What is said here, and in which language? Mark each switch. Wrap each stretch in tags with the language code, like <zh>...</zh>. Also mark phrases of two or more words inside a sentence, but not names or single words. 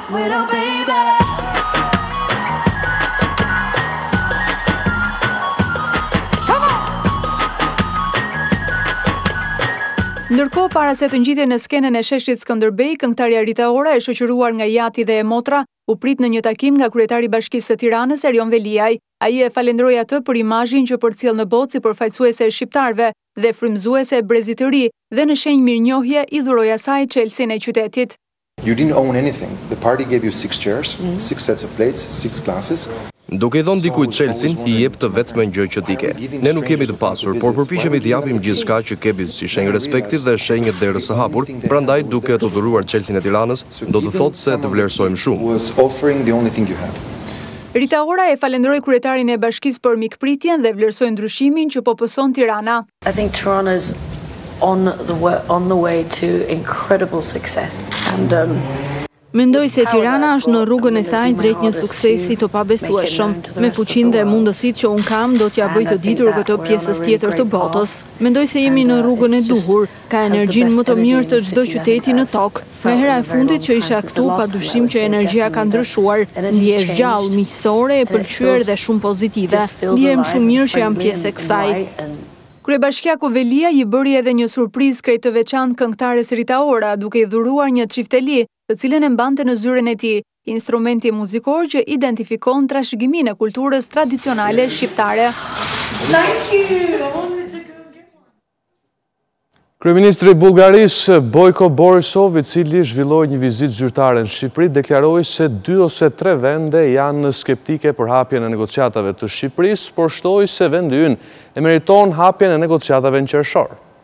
<sq>Ndërkohë, para se të ngjitej në skenën e sheshit Skënderbej, këngëtarja Rita Ora, e shoqëruar nga Jati dhe e motra, u prit në një takim nga kryetari i Bashkisë së Tiranës Erion Veliaj. Ai e falenderoi atë për imazhin që përcjell në botë si përfaqësuese e shqiptarëve dhe frymëzuese e brezit të ri, dhe në shenjë mirënjohje i dhuroi asaj Chelsin e qytetit.</sq> <en>You didn't own anything. The party gave you 6 chairs, 6 sets of plates, 6 glasses.</en> <sq>Duke i dhënë dikujt Chelsin, i jep të vetme gjë që ti ke. Ne nuk jemi të pasur, por përpiqemi të japim gjithçka që kemi si shenjë respekti dhe shenjë derës së hapur. Prandaj, duke të dhuruar Chelsin e Tiranës, do të thotë se të vlerësojmë shumë. Rita Ora e falenderoi kryetarin e Bashkisë për mikpritjen dhe vlerësoi ndryshimin që po pëson Tirana.</sq> <en>I think Tirana's on the way to incredible success and</en> <sq>Mendoj se Tirana është në rrugën e saj drejt një suksesi të pabesueshëm. Me fuqinë dhe mundësitë që unë kam, do t'ja bëj të ditur këtë pjesës tjetër të botës. Mendoj se jemi në rrugën e duhur, ka energjinë më të mirë të çdo qyteti në tokë. Nga hera e fundit që isha këtu, padyshim që energjia ka ndryshuar. Ndihesh gjallë, miqësore, e pëlqyer dhe shumë pozitive. Ndihem shumë mirë që jam pjesë e kësaj. Kryebashkiaku Veliaj i bëri edhe një surprizë krejt të veçantë këngëtares Rita Ora, duke i dhuruar një çifteli, të cilën e mbante në zyren e tij, instrumenti muzikor që identifikon trashëgiminë e kulturës tradicionale shqiptare.</sq> <en>Thank you.</en> <sq>Kryeministri i Bullgarisë Bojko Borisov, i cili zhvilloi një vizitë zyrtare në Shqipëri, deklaroi se 2 ose 3 vende janë skeptike për hapjen e negociatave të Shqipërisë, por shtoi se vendi ynë e meriton hapjen e negociatave në qershor.</sq>